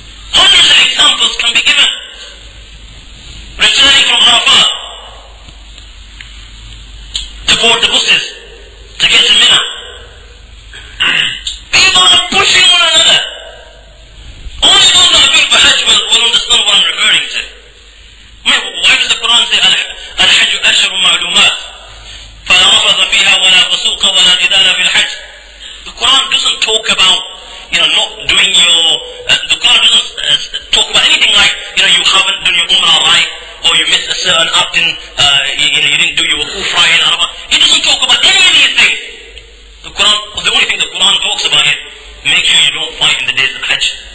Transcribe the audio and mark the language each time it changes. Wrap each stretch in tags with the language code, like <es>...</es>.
<en>Hundreds of examples can be given. Returning from Arafat to board the buses to get to Mina. People are pushing one another. Only those that have been for Hajj will understand what I'm referring to. Why does the Quran say</en> <ar>Al-Hajj Ashhur Ma'lumat فَلَا رَفَثَ فِيهَا وَلَا فُسُوقَ وَلَا جِدَالَ فِي الْحَجِّ?</ar> <en>The Quran doesn't talk about not doing your, the Quran doesn't talk about anything like, you haven't done your Umrah right, or you missed a certain act in, you didn't do your Wukuf right in Arafah. It doesn't talk about any of these things. The only thing the Quran talks about is, make sure you don't fight in the days of Hajj.</en>